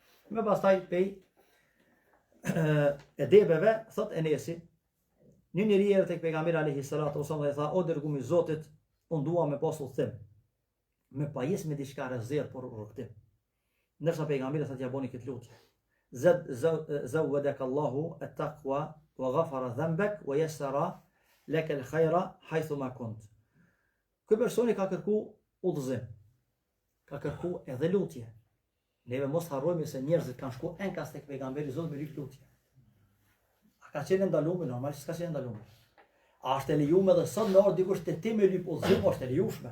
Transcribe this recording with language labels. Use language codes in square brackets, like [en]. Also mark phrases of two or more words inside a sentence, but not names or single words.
[sq] Më pastaj pej edebeve thot Enesi, një njeri erdhi tek pejgamberi [ar] عليه الصلاة والسلام [sq] dhe tha: "O dërguar i Zotit, unë dua me pas udhtim, me pajes me diçka rezerv për rrugtim." Nërsa pejgamberi thotë ja bëni këtë lutje. [ar] زودك الله التقوى وغفر ذنبك ويسر لك الخير حيثما كنت. [sq] Ky personi ka kërku udhëzim. Ka kërku edhe lutje. Neve mos harrojmë se njerëzit kanë shku enkas tek pejgamberi Zotit me lutje. A ka qenë ndaluar normalisht, s'ka qenë ndaluar. A është e lejuar edhe sot në orë dikush te ti me lyp udhëzim, është e lejuar.